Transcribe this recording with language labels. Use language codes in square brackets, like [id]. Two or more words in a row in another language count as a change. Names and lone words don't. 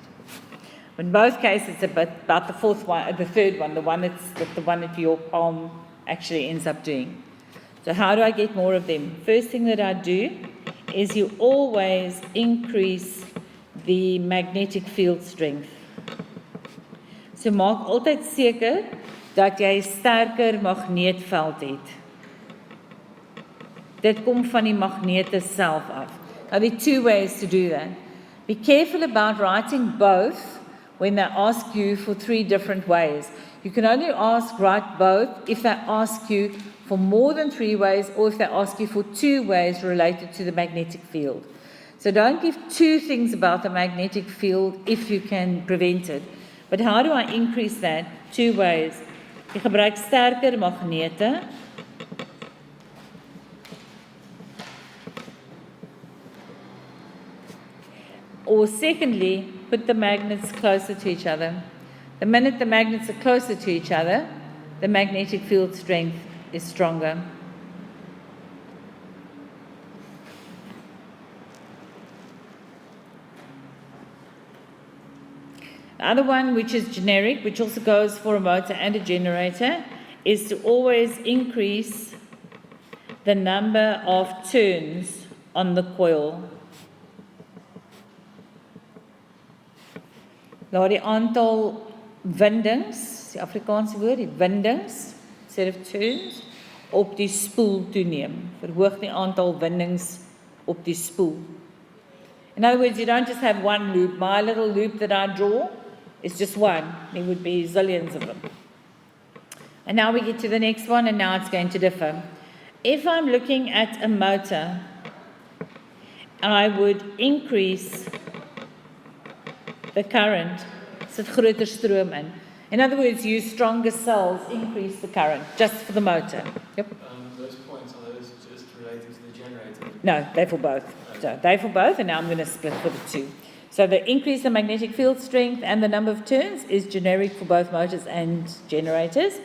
[en] In both cases, it's about the third one, the one that your palm actually ends up doing. So how do I get more of them? First thing that I do is you always increase the magnetic field strength. [af] So maak altyd seker dat jy 'n sterker magneetveld het. Dit kom van die magnete self af. [en] Now there are two ways to do that. Be careful about writing both when they ask you for three different ways. You can only write both if they ask you for more than three ways or if they ask you for two ways related to the magnetic field. So don't give two things about the magnetic field if you can prevent it. But how do I increase that? Two ways. [af] Ek gebruik sterker magnete. [en] Or secondly, put the magnets closer to each other. The minute the magnets are closer to each other, the magnetic field strength is stronger. The other one, which is generic, which also goes for a motor and a generator, is to always increase the number of turns on the coil. [af] Nou die aantal windings, die Afrikaanse woord, die windings, [en] instead of turns, [af] op die spoel toeneem. Verhoog die aantal windings op die spoel. [en] In other words, you don't just have one loop. My little loop that I draw is just one. There would be zillions of them. And now we get to the next one, and now it's going to differ. If I'm looking at a motor, I would increase the current, [af] sit groter stroom in. [en] In other words, use stronger cells, increase the current, just for the motor. Yep. Those points, are those just related to the generator? No, they're for both. So they're for both, and now I'm going to split for the two. So the increase in magnetic field strength and the number of turns is generic for both motors and generators.